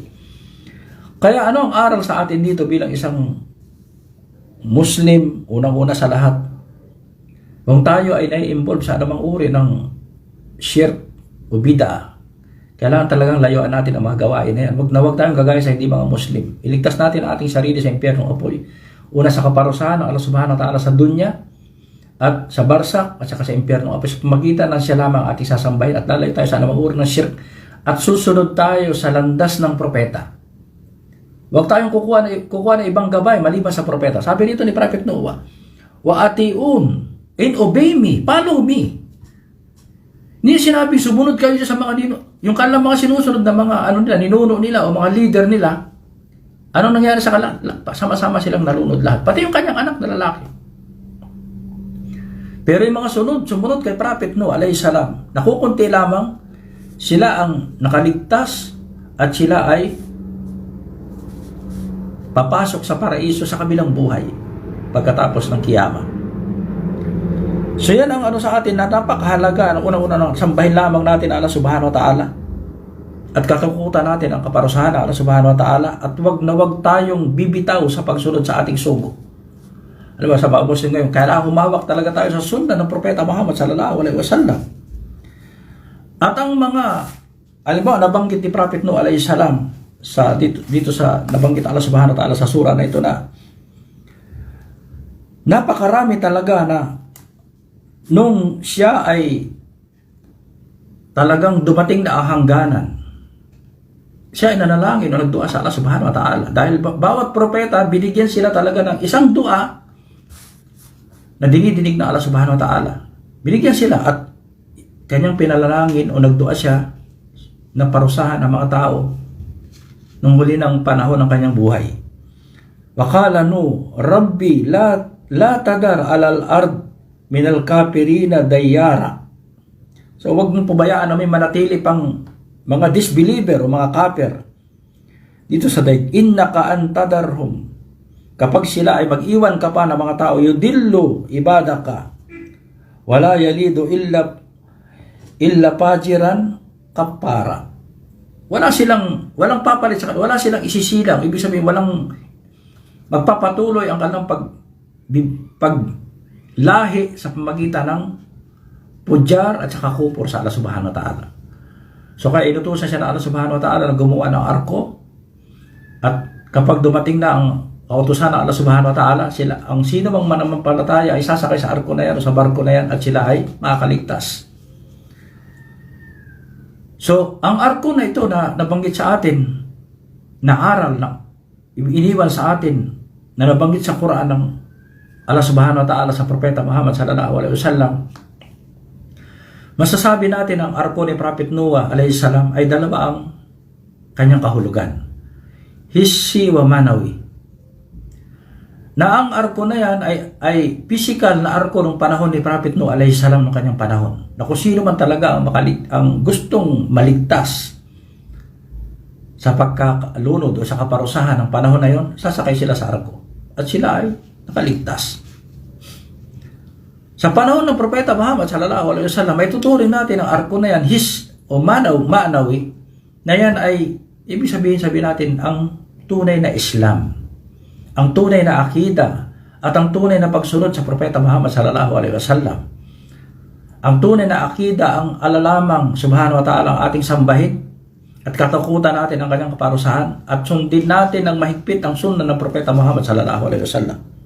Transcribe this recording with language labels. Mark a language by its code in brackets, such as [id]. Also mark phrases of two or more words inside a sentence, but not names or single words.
[tl] Kaya ano ang aral sa atin dito bilang isang Muslim, unang-una sa lahat? Kung tayo ay nai-involve sa anumang uri ng shirk o bid'ah, kailangan talagang layuan natin ang mga gawain na yan. Huwag tayong gagaya sa hindi mga Muslim. Iligtas natin ang ating sarili sa impyernong apoy. Una sa kaparusahan ng Allah [ar] سبحانه وتعالى [tl] sa dunya, at sa barsak, at saka sa impyernong apoy. Sa pamagitan ng siya lamang ating sasambahin, at lalayo tayo sa anumang uri ng shirk, at susunod tayo sa landas ng propeta. Huwag tayong kukuha ng ibang gabay maliban sa propeta. Sabi dito ni [en] Prophet Noah, "Waatiun, and obey me, follow me." [tl] Hindi sinabi sumunod kayo sa mga yung kanilang mga sinusunod na mga ninuno nila o mga leader nila. Anong nangyari sa kanila? Sama-sama silang nalunod lahat. Pati yung kanyang anak na lalaki. Pero yung mga sumunod kay Prophet Noah [ar] عليه السلام, [tl] nakukunti lamang, sila ang nakaligtas at sila ay papasok sa paraiso sa kabilang buhay pagkatapos ng kiyama. So yan ang sa atin na napakahalaga. Ang unang-una, sambahin lamang natin Allah [ar] سبحانه وتعالى [tl] at katakutan natin ang kaparusahan ng Allah [ar] سبحانه وتعالى, [tl] at wag tayong bibitaw sa pagsunod sa ating sugo. Alam mo, sa mga Muslim ngayon, kailangan humawak talaga tayo sa sundan ng Propeta Muhammad [ar] صلى الله عليه وسلم. [tl] At ang mga, alam mo, nabanggit ni Prophet Nuh [ar] عليه السلام [tl] dito sa nabanggit Allah [ar] سبحانه وتعالى [tl] sa sura na ito, na napakarami talaga na nung siya ay talagang dumating na hangganan, siya ay nanalangin o nagdua sa Allah [ar] سبحانه وتعالى. [tl] Dahil bawat propeta, binigyan sila talaga ng isang dua na dinidinig na Allah [ar] سبحانه وتعالى. [tl] Binigyan sila at kanyang pinalalangin o nagdua siya na parusahan ng mga tao nung huli ng panahon ng kanyang buhay. [ar] وقال نوح رب لا تذر على الأرض من الكافرين ديارا. [tl] So wag mong pabayaan na may manatili pang mga disbeliever o mga kafir dito sa daig. [ar] إنك إن تذرهم, [tl] kapag sila ay mag-iwan ka pa ng mga tao, [ar] يضلوا عبادك ولا يلدوا إلا فاجرا كفارا. [tl] Walang papalit sa kanila, wala silang isisilang. Ibig sabihin, walang magpapatuloy ang kanilang paglahi sa pamagitan ng pujar at saka kupor sa Allah [ar] سبحانه وتعالى. [tl] So kaya inutusan siya na Allah [ar] سبحانه وتعالى [tl] na gumawa ng arko, at kapag dumating na ang kautusan ng Allah [ar] سبحانه وتعالى, [tl] ang sino mang mananampalataya ay sasakay sa arko na yan o sa barko na yan, at sila ay makakaligtas. So, ang arko na ito na nabanggit sa atin, na aral na iniwan sa atin, na nabanggit sa Quran ng Allah [ar] سبحانه وتعالى [tl] sa Propeta Muhammad [ar] صلى الله عليه وسلم, [tl] masasabi natin ang arko ni Prophet Noah [ar] عليه السلام [tl] ay dalawa ang kanyang kahulugan. [ar] حسي ومعنوي. [tl] Na ang arko na yan ay physical na arko ng panahon ni Prophet Noah [ar] عليه السلام [tl] ng kanyang panahon. Na kung sino man talaga ang gustong maligtas sa pagkakalunod o sa kaparusahan ng panahon na yon, sasakay sila sa arko. At sila ay nakaligtas. Sa panahon ng Propeta Muhammad [ar] صلى الله عليه وسلم, [tl] may tuturin natin ang arko na yan, manawi, na yan ay, ibig sabihin natin, ang tunay na Islam, ang tunay na akida, at ang tunay na pagsunod sa Propeta Muhammad [ar] صلى الله عليه وسلم. [tl] Ang tunay na akida, ang alalamang [ar] سبحانه وتعالى [tl] ang ating sambahin, at katakutan natin ang kanyang kaparusahan, at sundin natin ang mahigpit ang sunna ng Propeta Muhammad [ar] صلى الله عليه وسلم.